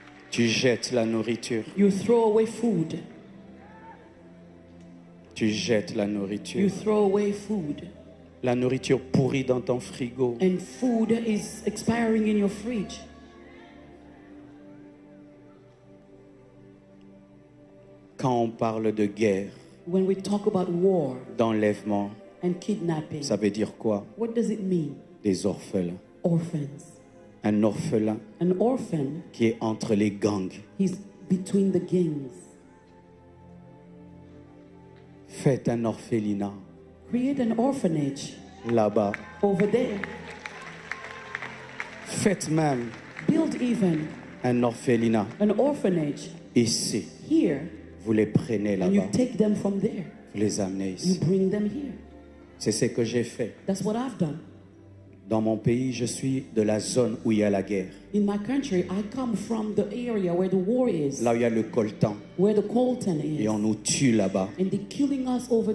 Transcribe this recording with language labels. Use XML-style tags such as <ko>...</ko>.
<fr>Tu jettes la nourriture.</fr> <en>You throw away food.</en> <fr>Tu jettes la</fr> <en>You</en> <fr>nourriture.</fr> <en>throw away food.</en> <fr>La nourriture pourrie dans ton frigo.</fr> <en>And food is expiring in your fridge.</en> <fr>Quand on parle de guerre,</fr> <en>When we talk about war</en> <fr>d'enlèvement,</fr> <en>and kidnapping,</en> <fr>ça veut dire quoi?</fr> <en>what does it mean?</en> <fr>Des orphelins.</fr> <en>Orphans.</en> <fr>Un orphelin</fr> <en>An orphan,</en> <fr>qui est entre les gangs.</fr> <en>he's between the gangs.</en> <fr>Faites un orphelinat</fr> <en>Create an orphanage</en> <fr>là-bas.</fr> <en>over there.</en> <fr>Faites même</fr> <en>Build even</en> <fr>un orphelinat</fr> <en>an orphanage</en> <fr>ici.</fr> <en>here,</en> <fr>Vous les prenez</fr> <en>and you</en> <fr>là-bas.</fr> <en>take them from there.</en> <fr>Vous les amenez</fr> <en>You</en> <fr>ici.</fr> <en>bring them here.</en> <fr>C'est ce que j'ai fait.</fr> <en>That's what I've done.</en> <fr>Dans mon pays, je suis de la zone où il y a la guerre.</fr> <en>In my country, I come from the area where the war is,</en> <fr>Là où il y a le coltan.</fr> <en>where the coltan</en> <fr>Et</fr> <en>is.</en> <fr>on nous tue là-bas</fr> <en>And they're killing us over</en>